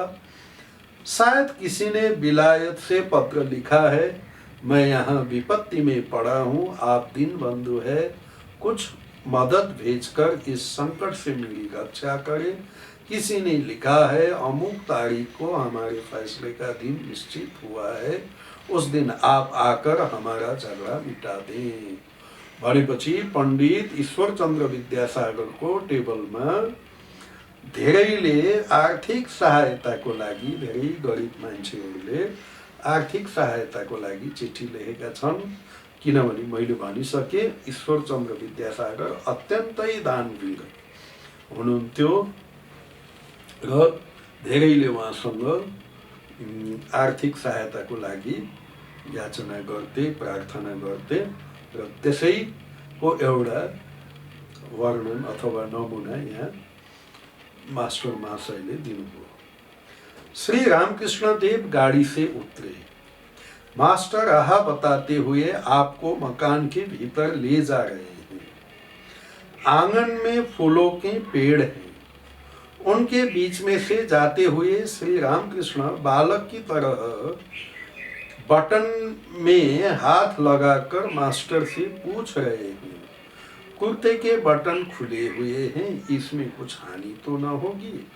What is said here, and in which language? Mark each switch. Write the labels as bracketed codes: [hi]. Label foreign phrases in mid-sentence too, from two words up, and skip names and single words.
[hi] शायद किसी ने विलायत से पत्र लिखा है, मैं यहाँ विपत्ति में पड़ा हूँ, आप दीनबंधु है, कुछ मदद भेजकर इस संकट से मेरी रक्षा करें। किसी ने लिखा है, अमुक तारीख को हमारे फैसले का दिन निश्चित हुआ है, उस दिन आप आकर हमारा झगड़ा मिटा दें। [ne] भनेपछि पण्डित ईश्वरचन्द्र विद्यासागरको टेबलमा धेरैले आर्थिक सहायताको लागि, धेरै गरिब मान्छेहरूले आर्थिक सहायताको लागि चिठी लेखेका छन्। किनभने मैले भनिसके, ईश्वरचन्द्र विद्यासागर अत्यन्तै दानवीर हुनुहुन्थ्यो र धेरैले उहाँसँग आर्थिक सहायताको लागि याचना गर्थे, प्रार्थना गर्थे र त्यसैको एउटा वर्णन अथवा नमुना यहाँ मास्टर महाशयले दिनुभयो। [hi] श्री रामकृष्ण देव गाड़ी से उतरे। मास्टर राह बताते हुए आपको मकान के भीतर ले जा रहे हैं। आंगन में फूलों के पेड़ हैं। उनके बीच में से जाते हुए श्री रामकृष्ण बालक की तरह बटन में हाथ लगाकर मास्टर से पूछ रहे हैं, कुर्ते के बटन खुले हुए हैं, इसमें कुछ हानि तो न होगी?